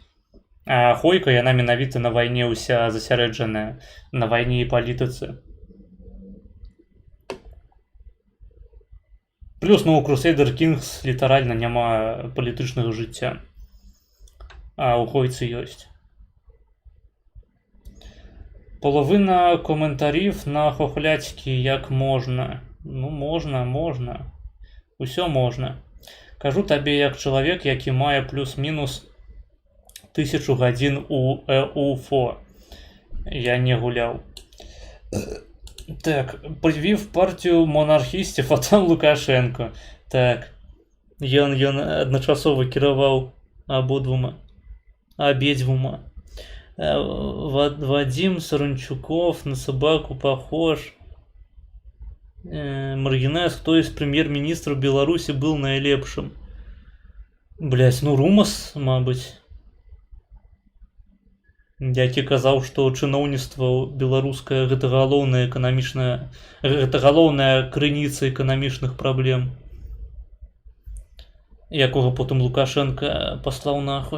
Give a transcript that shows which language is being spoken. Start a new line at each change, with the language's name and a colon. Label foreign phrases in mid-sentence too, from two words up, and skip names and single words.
Belarusian: А Хойка, яна менавіта на вайне ўся засярэджаная, на вайне і палітыцы. Плюс, ну, у Crusader Kings літаральна няма палітычнага жыцця. А у Хойцы ёсць.
Ukrainian: Половина коментарів на хохляцькі як можна.
Belarusian: Ну, можна. Усё можна. Кажу табе як чалавек, які мае плюс-мінус 1000 гадзін у УФО. Я не гуляў.
Ukrainian: Так, привів партію монархістів, а там Лукашенко.
Belarusian: Так, ён адначасова кіраваў абедзвюма.
Russian: Вадим Саранчуков на собаку похож. Маргинес, кто из премьер-министров Беларуси был наилепшим? Блять,
Belarusian: ну Румас, мабыць. Які казаў, што чыноўніцтва беларускае гэта галоўная эканамічная, гэта галоўная крыніца эканамічных праблем, якога потым Лукашенко паслаў нахуй.